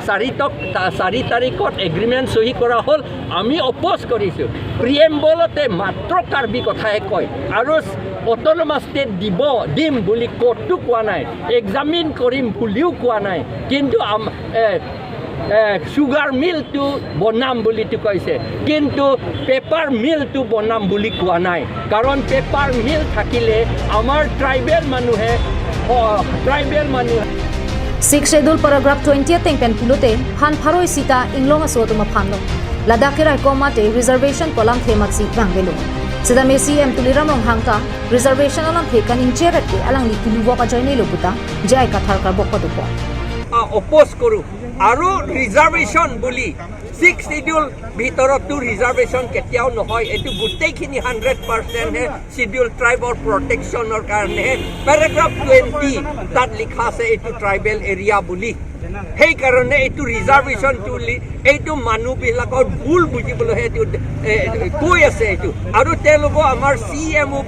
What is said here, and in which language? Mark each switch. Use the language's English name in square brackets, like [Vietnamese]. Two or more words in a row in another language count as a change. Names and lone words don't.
[Assamese] 4 তাৰিখত এগ্ৰিমেন্ট সহি কৰা হ'ল আমি অপোজ কৰিছো প্ৰিএম্বলতে মাত্ৰ কাৰ্বি কথাই কয় আৰু [English] autonomous state [Assamese] দিম বুলি কোৰ্টটো কোৱা নাই এক্সামিন কৰিম বুলিও কোৱা নাই কিন্তু সুগাৰ মিলটো বনাম বুলি কৈছে কিন্তু পেপাৰ মিলটো বনাম বুলি কোৱা নাই কাৰণ [English] paper mill [Assamese] থাকিলে আমাৰ ট্ৰাইবেল মানুহে [English] 6 schedule paragraph 20 [Karbi] tengpen pulote phan pharoi sita inglong aso tuma phanlo ladakira komate reservation kolam amatsi vangvelo sida messi em tuliram rong hangta reservation alamthe kaningje rate alangli kiluwa ka joine lobuta jai kathar kar bokpadupo [Assamese] অপোজ কৰো আৰু ৰিজাৰ্ভেশ্যন বুলি 6 শিডিউল ভিতৰত তো ৰিজাৰ্ভেশ্যন কেতিয়াও নহয় এটো গুটেইখিনি 100% হে শিডিউল ট্ৰাইবৰ প্ৰটেকচনৰ কাৰণে প্যাৰাগ্ৰাফ 20 তাত লিখা আছে এটো ট্ৰাইবেল এৰিয়া বুলি সেই কাৰণে এটো ৰিজাৰ্ভেশ্যন তুলি এইটো মানুহ বিলাকৰ ভুল বুজিবলৈ হেতু কৈ আছে এটো আৰু তেওঁলোক আমাৰ সিএম